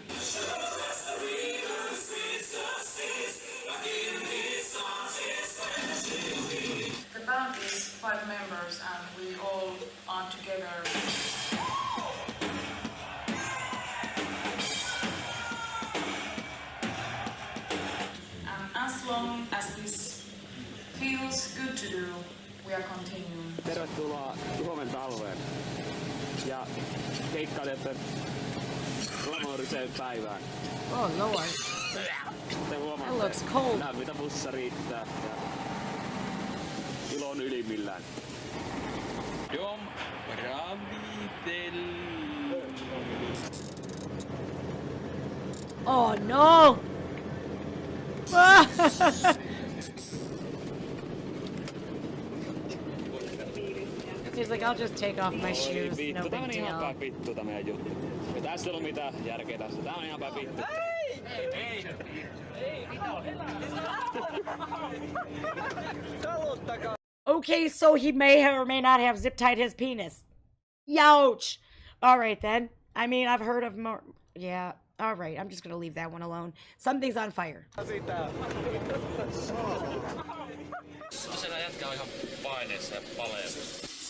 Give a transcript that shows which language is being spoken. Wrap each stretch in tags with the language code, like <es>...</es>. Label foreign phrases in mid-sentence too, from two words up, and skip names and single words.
<en>The band is 5 members and we all are together. And as long as this feels good to do, we are continuing.</en> <fi>Tervetuloa huomenta alueen. Ja keikkailijoiden glamouriseen päivään.</fi> <en>Oh lord.</en> <fi>Te huomaatte,</fi> <en>that looks cold.</en> <fi>Mitä bussissa riittää. Ja ilo on ylimmillään. Dom Ravitel.</fi> <en>Oh no! He's like, I'll just take off my shoes.</en> <fi>No Tää on</fi> <en>big</en> <fi>ihan</fi> <en>deal.</en> <fi>päin vittu tää meidän juttu. Ja tässä ei ole mitään järkeä tässä. Tää on ihan päin vittu. Ei!</fi> <en>Okay, so he may or may not have zip tied his penis. Youch! Alright then. I mean, I've heard of more. Yeah, alright. I'm just gonna leave that one alone. Something's on fire.</en> <fi>Siellä jätkä on ihan paineessa ja paleessa.</fi>